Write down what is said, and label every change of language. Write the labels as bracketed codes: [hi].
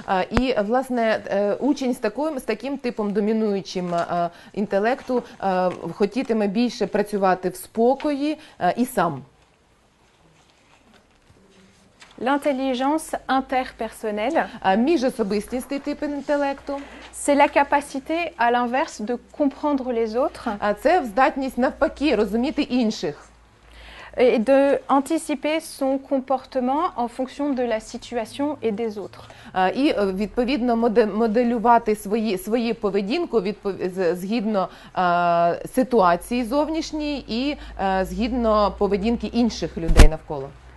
[uk] І, власне, учень з таким типом домінуючим інтелекту хотітиме більше працювати в спокої і сам. [fr] L'intelligence interpersonnelle, [uk] Міжособистісний тип інтелекту. [fr] c'est la capacité, à l'inverse, de comprendre les autres [uk] Це здатність навпаки розуміти інших. [fr] et de anticiper son comportement en fonction de la situation et des autres. [uk] І, відповідно, моделювати свою поведінку згідно ситуації зовнішньої і згідно поведінки інших людей навколо.